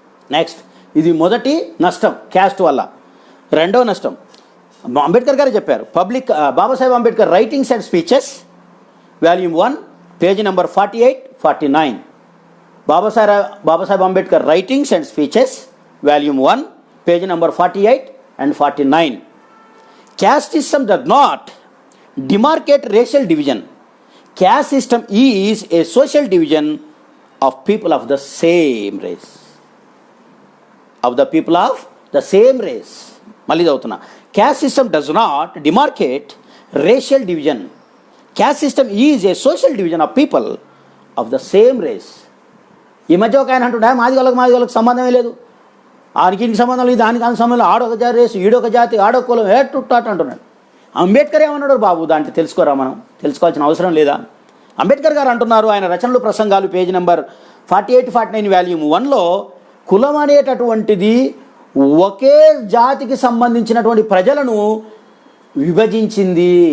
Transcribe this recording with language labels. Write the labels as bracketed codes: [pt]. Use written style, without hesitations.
[te] Next, ఇది మొదటి నష్టం క్యాస్ట్ వల్ల. రెండవ నష్టం అంబేద్కర్ గారు చెప్పారు. Babasaheb Ambedkar writings and speeches volume 1 page number 48, 49. Babasaheb Ambedkar writings and speeches volume 1 page number 48 and 49. [en] Caste system does not demarcate racial division. Caste system is a social division of people of the same race. Of the people of the same race. [te] మళ్ళీ చదువుతున్నా. [en] Caste system does not demarcate racial division. Caste system is a social division of people of the same race. [te] ఈ మధ్య ఒక ఆయన అంటుండే, మాదిగోళ్ళకి సంబంధమే లేదు, ఆనికి ఇంటి సంబంధం లేదు, దానికి అంత సంబంధం, ఆడొక జాతి రేసు, ఈడొక జాతి, ఆడొక కులం, ఏటుట్టాట అంటున్నాడు. అంబేద్కర్ ఏమన్నాడు బాబు, దాంట్లో తెలుసుకోరా, మనం తెలుసుకోవాల్సిన అవసరం లేదా? అంబేద్కర్ గారు అంటున్నారు, ఆయన రచనలు, ప్రసంగాలు పేజ్ నెంబర్ 48, 49 వాల్యూమ్ 1లో కులం అనేటటువంటిది ఒకే జాతికి సంబంధించినటువంటి ప్రజలను విభజించింది.